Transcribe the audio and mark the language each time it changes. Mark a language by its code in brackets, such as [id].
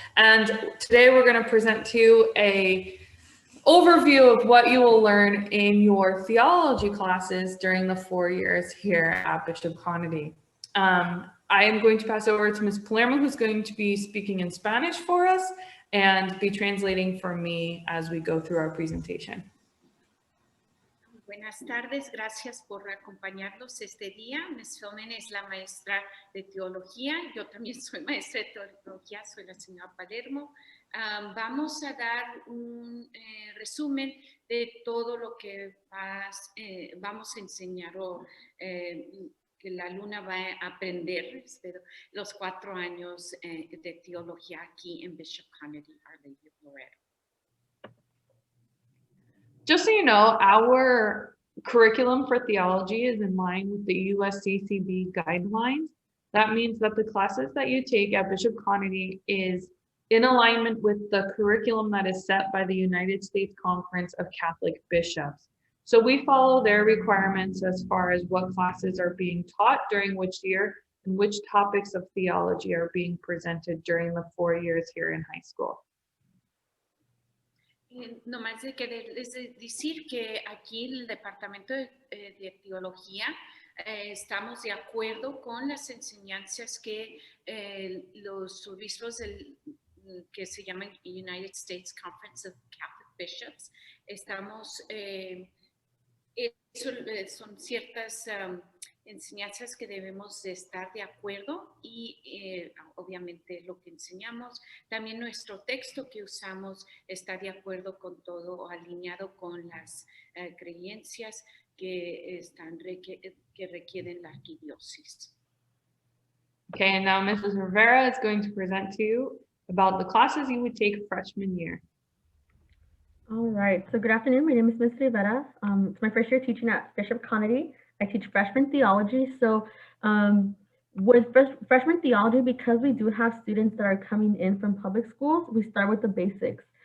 [en] And today we're going to present to you an overview of what you will learn in your theology classes during the 4 years here at Bishop Connolly. I am going to pass over to Ms. Palermo, who's going to be speaking in Spanish for us and be translating for me as we go through our presentation. [es] Buenas tardes, gracias por acompañarnos este día. Ms. Feldman es la maestra de teología, yo también soy maestra de teología, soy la señora Palermo. Vamos a dar un resumen de todo lo que vamos a enseñar o que la alumna va a aprender, espero, los 4 años de teología aquí en Bishop Connolly, Our Lady of Loretto. [en] Just so you know, our curriculum for theology is in line with the USCCB guidelines. That means that the classes that you take at Bishop Connolly is in alignment with the curriculum that is set by the United States Conference of Catholic Bishops. So we follow their requirements as far as what classes are being taught during which year and which topics of theology are being presented during the 4 years here in high school. [es] No más de quererles decir que aquí el Departamento de Teología estamos de acuerdo con las enseñanzas que los obispos que se llaman United States Conference of Catholic Bishops, son ciertas enseñanzas que debemos de estar de acuerdo y obviamente lo que enseñamos, también nuestro texto que usamos está de acuerdo con todo, alineado con las creencias que requieren la arquidiócesis. [en] Okay, and now Mrs. Rivera is going to present to you about the classes you would take freshman year. All right, so good afternoon. My name is Ms. Rivera. It's my first year teaching at Bishop Connolly. I teach freshman theology. So with freshman theology, because we do have students that are coming in from public schools, we start with the basics.